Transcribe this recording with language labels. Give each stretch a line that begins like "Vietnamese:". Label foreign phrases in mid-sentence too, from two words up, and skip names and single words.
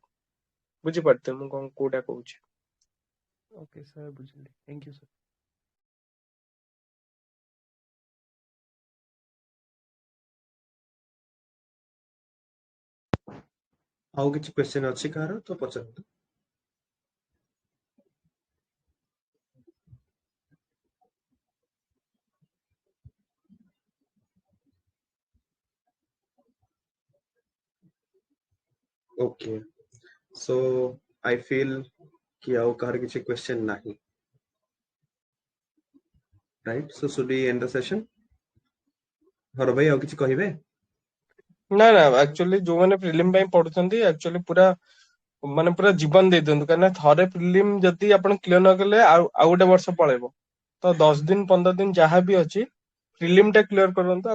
Odia: ବୁଝିପାରୁଥିବେ ମୁଁ କଣ କୋଉଟା କହୁଛି।
English: okay sir, ବୁଝିଲି। thank you sir.
Odia: ଆଉ କିଛି କ୍ୱେଶ୍ଚନ ଅଛି କାହାର ତ ପଚାରନ୍ତୁ।
English: okay, so I feel
Odia: कि ଆଉ କାହାର କିଛି କ୍ୱେଶ୍ଚନ ନାହିଁ, ରାଇଟ୍?
English: ସो should we end the session?
Odia: ହର ଭାଇ ଆଉ କିଛି କହିବେ? ନା ନା, ଆକ୍ଚୁଆଲି ଯୋଉମାନେ ପ୍ରିଲିମ୍ ପାଇଁ ପଢୁଛନ୍ତି ଆକ୍ଚୁଆଲି ପୁରା ମାନେ ପୁରା ଜୀବନ ଦେଇ ଦିଅନ୍ତୁ, କାହିଁକିନା ଥରେ ପ୍ରିଲିମ୍ ଯଦି ଆପଣ କ୍ଲିୟର ନ କଲେ ଆଉ ଗୋଟେ ବର୍ଷ ପଳେଇବ। ତ 10 ଦିନ 15 ଦିନ ଯାହା ବି ଅଛି ପ୍ରିଲିମ୍ ଟା କ୍ଲିୟର କରନ୍ତୁ।